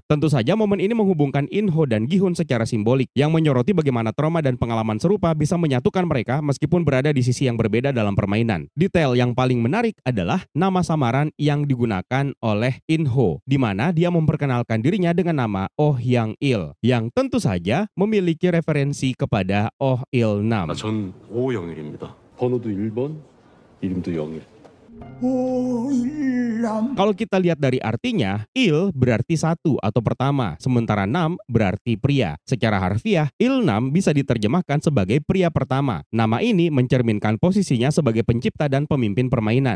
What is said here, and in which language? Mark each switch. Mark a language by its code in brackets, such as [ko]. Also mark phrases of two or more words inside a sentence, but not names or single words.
[id] Tentu saja momen ini menghubungkan In-ho dan Gi-hun secara simbolik yang menyoroti bagaimana trauma dan pengalaman serupa bisa menyatukan mereka meskipun berada di sisi yang berbeda dalam permainan. Detail yang paling menarik adalah nama samaran yang digunakan oleh In-ho, di mana dia memperkenalkan dirinya dengan nama Oh Yang-il, yang tentu saja memiliki referensi kepada Oh Il-nam. [ko] 전 오영일입니다. 번호도 1번, 이름도 영일. [id] Kalau kita lihat dari artinya, il berarti satu atau pertama, sementara nam berarti pria. Secara harfiah, il-nam bisa diterjemahkan sebagai pria pertama. Nama ini mencerminkan posisinya sebagai pencipta dan pemimpin permainan.